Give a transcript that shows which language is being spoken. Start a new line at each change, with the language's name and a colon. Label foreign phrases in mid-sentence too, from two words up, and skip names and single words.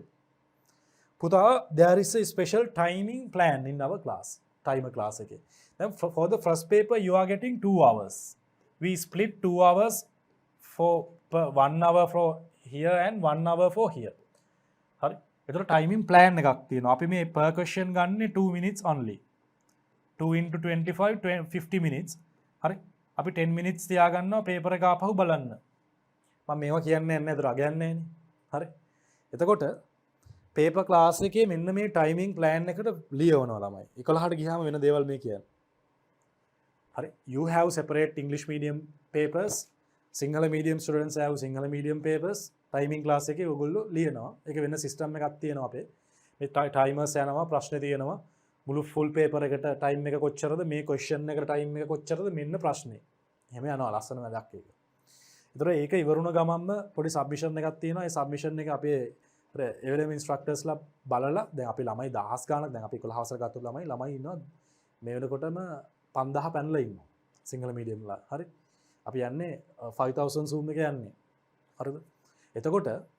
English: Puta, there is a special timing plan in our class. Timer class again. Then for the first paper, you are getting 2 hours. We split 2 hours for 1 hour for here and 1 hour for here.
Sinhala: Hari. එතකොට
English: timing plan
Sinhala: එකක් තියෙනවා. අපි මේ
English: per question
Sinhala: ගන්නේ
English: 2 minutes only. 2 into 25 50 minutes.
Sinhala: හරි. අපි
English: 10 minutes
Sinhala: තියාගන්නවා paper එක ආපහු බලන්න. මම මේවා කියන්නේ නැහැ නේද? අගයන්නේ නැහැනේ. හරි. එතකොට
English: paper class
Sinhala: එකේ මෙන්න මේ
English: timing plan
Sinhala: එකට ලියවනවා ළමයි. 11ට ගියාම වෙන දේවල් මේ කියන්නේ. හරි.
English: You have separate English medium papers සිංහල medium students have සිංහල medium papers timing class
Sinhala: එකේ ඔයගොල්ලෝ ලියනවා. ඒක වෙන system එකක් තියෙනවා අපේ. මේ timers යනවා ප්‍රශ්න තියෙනවා. මුළු
English: full paper
Sinhala: එකට time එක කොච්චරද මේ question එකට time එක කොච්චරද මෙන්න ප්‍රශ්නේ. එහෙම යනවා ලස්සන වැඩක් ඒක. ඒතර ඒක ඉවරුණ ගමන්ම පොඩි submission එකක් තියෙනවා. ඒ submission එක අපේ එවලම ඉන්ස්ට්‍රක්ටර්ස්ලා බලලා දැන් අපි ළමයි 1000 ගාණක් දැන් අපි 11 වසර ගත්ත ළමයි ඉන්නවා මේ වෙනකොටම 5000 පැනලා ඉන්නවා සිංහල මීඩියම් ලා හරි අපි යන්නේ 5000 zoom එක යන්නේ හරිද එතකොට